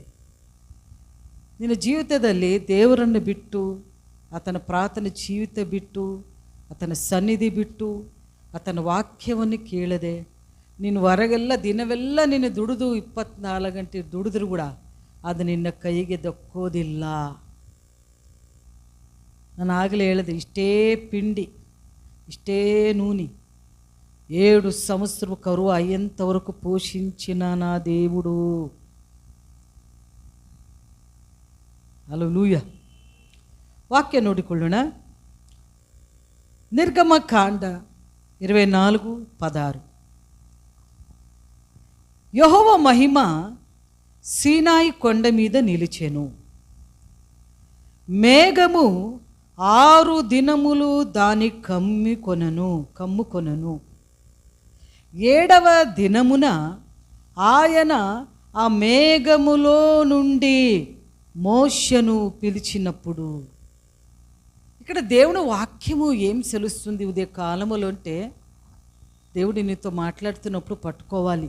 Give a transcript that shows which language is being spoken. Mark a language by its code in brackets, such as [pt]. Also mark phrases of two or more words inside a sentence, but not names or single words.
[kn] ನಿನ್ನ ಜೀವಿತದಲ್ಲಿ ದೇವರನ್ನು ಬಿಟ್ಟು, ಆತನ ಪ್ರಾರ್ಥನೆ ಜೀವಿತ ಬಿಟ್ಟು, ಆತನ ಸನ್ನಿಧಿ ಬಿಟ್ಟು, ಆತನ ವಾಕ್ಯವನ್ನು ಕೇಳದೆ ನೀನು ಹೊರಗೆಲ್ಲ ದಿನವೆಲ್ಲ ನೀನು ದುಡಿದು 24 ಗಂಟೆ ದುಡಿದ್ರೂ ಕೂಡ ಅದು ನಿನ್ನ ಕೈಗೆ ದಕ್ಕೋದಿಲ್ಲ. ನಾನು ಆಗಲೇ ಹೇಳಿದೆ, ಇಷ್ಟೇ [te] పిండి ఇష్టే నూనె 7 సంవత్సరం కరువు అయ్యేంత వరకు పోషించిన నా దేవుడు. హల్లెలూయా. [kn] ವಾಕ್ಯ ನೋಡಿಕೊಳ್ಳೋಣ. ನಿರ್ಗಮಕಾಂಡ 24:16. [te] యెహోవా మహిమ సీనాయి కొండ మీద నిలిచెను. మేఘము 6 దినములు దాని కమ్ముకొనను. 7వ దినమున ఆయన ఆ మేఘములో నుండి మోషను పిలిచినప్పుడు, ఇక్కడ దేవుని వాక్యము ఏం సెలుస్తుంది ఉదయ కాలములో అంటే, దేవుడు నీతో మాట్లాడుతున్నప్పుడు పట్టుకోవాలి.